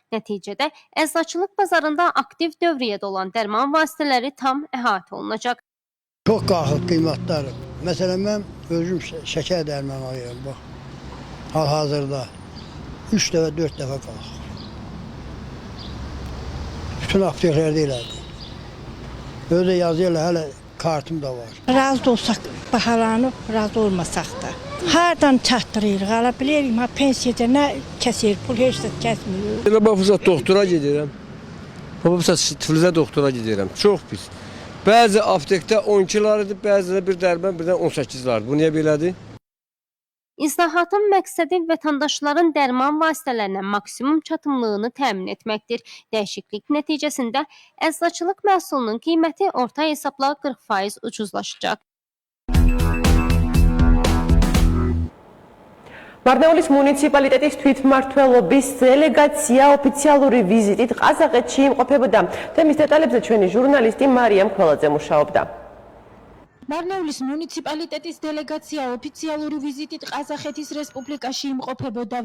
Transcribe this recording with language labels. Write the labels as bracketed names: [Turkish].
[Azerbaijani] Nəticədə əczaçılıq bazarında aktiv dövriyyədə olan dərman vasitələri tam əhatə olunacaq. Çox qalxıb qiymətlər. Məsələn, mən özüm şəkər dərmanı alıyorum. Bax, hal-hazırda 3 dəfə, 4 dəfə qalxıb. Bütün apteklərdə elədi. [Turkish] Öyle yazıyorlar, [Azerbaijani] hələ kartım da var. Razı olsak bahalanıb, razı olmasaq da. Hardan çatdırırıq, ala bilirik, pensiyada nə kəsir, pul heç də kəsmiyor. Elə baxırsa doktora gedirəm. Baxırsa Tiflisə doktora gedirəm. Çox pis. Bəzi aptekdə 12 liradır, bəzidə bir dərman birdən 18 liradır. Bu niyə belədir? İslahatın məqsədi vətəndaşların dərman vasitələrinə maksimum çatımlığını təmin etməkdir. Dəyişiklik nəticəsində əczaçılıq məhsulunun qiyməti orta hesabla 40% ucuzlaşacaq. [Georgian] მარნეულის მუნიციპალიტეტის თვითმმართველობის დელეგაცია ოფიციალური ვიზიტით ყაზახეთში იმყოფებოდა. თემის დეტალებზე ჩვენი ჟურნალისტი მარიამ ქველაძე მუშაობდა. მარნეულის მუნიციპალიტეტის დელეგაცია ოფიციალური ვიზიტით ყაზახეთის რესპუბლიკაში იმყოფებოდა.